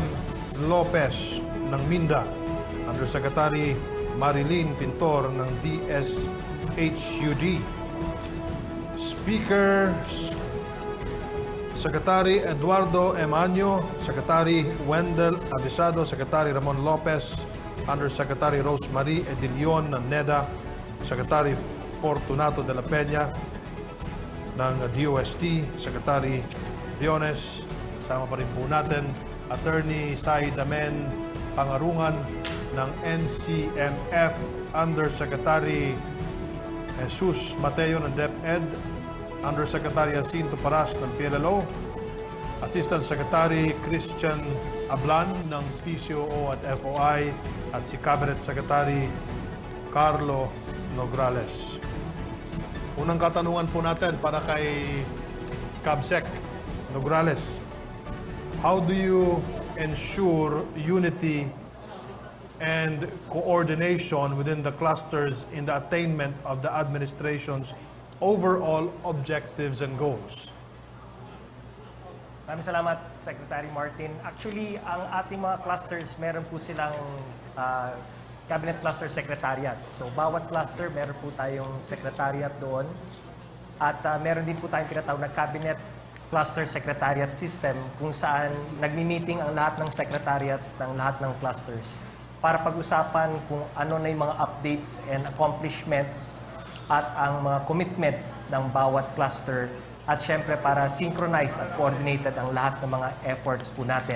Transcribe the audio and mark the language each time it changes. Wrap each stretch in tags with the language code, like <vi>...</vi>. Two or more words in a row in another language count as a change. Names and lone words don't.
<tl>Lopez ng MINDA, Undersecretary Marilyn Pintor ng DSHUD, Speakers Secretary Eduardo Emanio, Secretary Wendell Avisado, Secretary Ramon Lopez, Undersecretary Rosemary Edilion ng NEDA, Secretary Fortunato de la Peña ng DOST, Secretary Diones. Kasama pa rin po natin Attorney Sai Damen Pangarungan ng NCMF, Undersecretary Jesus Mateo ng DepEd, Undersecretary Jacinto Paras ng PLLO, Assistant Secretary Christian Ablan ng PCOO at FOI, at si Cabinet Secretary Carlo Nograles. Unang katanungan po natin para kay Cabsec Nograles.</tl> <en>How do you ensure unity and coordination within the clusters in the attainment of the administration's overall objectives and goals?</en> <tl>Maraming salamat, Secretary Martin. Actually, ang ating mga clusters, meron po silang Cabinet Cluster Secretariat. So, bawat cluster, meron po tayong secretariat doon. At meron din po tayong tinatawag na Cabinet Cluster Secretariat System kung saan nagmi-meeting ang lahat ng secretariats ng lahat ng clusters para pag-usapan kung ano na yung mga</tl> <en>updates and accomplishments</en> <tl>at ang mga commitments ng bawat cluster at syempre para synchronized at coordinated ang lahat ng mga efforts po natin.</tl>